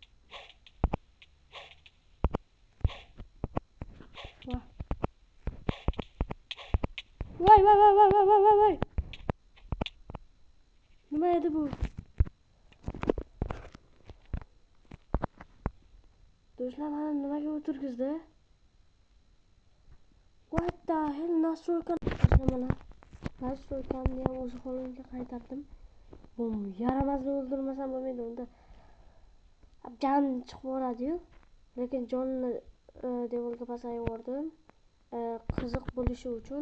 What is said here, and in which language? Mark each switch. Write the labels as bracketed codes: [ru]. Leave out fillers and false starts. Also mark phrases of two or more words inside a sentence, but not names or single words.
[uz] Voy. Nima edi bu? Do'stlar, mana nimaga o'tirgizdi? [en] What the hell, [uz] nastroyka. Mana nastroykani ham o'z holimga qaytardim. Bu yaramazni o'ldirmasam bo'lmaydi. Unda jon chiqib boradi-yu. Lekin jonni devorga pasayib yubordim. Qiziq bo'lishi uchun.